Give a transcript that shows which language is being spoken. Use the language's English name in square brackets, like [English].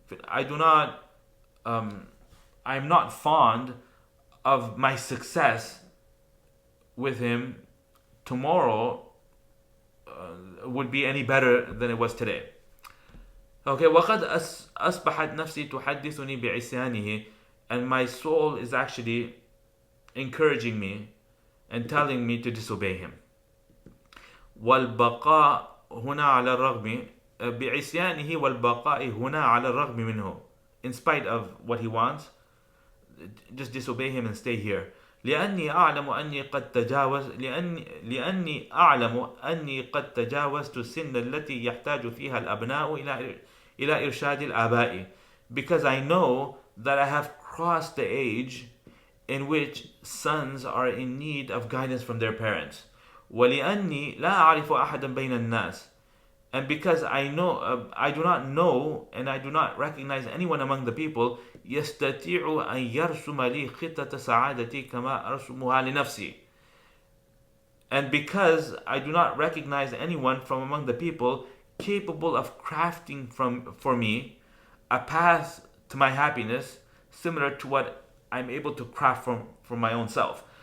[English] I do not I'm not fond of my success with him tomorrow would be any better than it was today. Okay, [Arabic] وقد أصبحت نفسي تحدثني بعصيانه, [English] and my soul is actually encouraging me and telling me to disobey him. [Arabic] والبقاء هنا على الرغم بعصيانه والبقاء هنا على الرغم منه. [English] In spite of what he wants, just disobey him and stay here. [Arabic] لأني أعلم أني قد تجاوز لأني أعلم أني قد تجاوزت السن التي يحتاج فيها الأبناء إلى إرشاد الآباء. [English] Because I know that I have crossed the age in which sons are in need of guidance from their parents. [Arabic] ولأني لا أعرف أحدا بين الناس. [English] And because I know, I do not know and I do not recognize anyone among the people [Arabic] يستطيع أن يرسم لي خطة سعادتي كما أرسمها لنفسي. [English] And because I do not recognize anyone from among the people capable of crafting for me a path to my happiness similar to what I'm able to craft from my own self.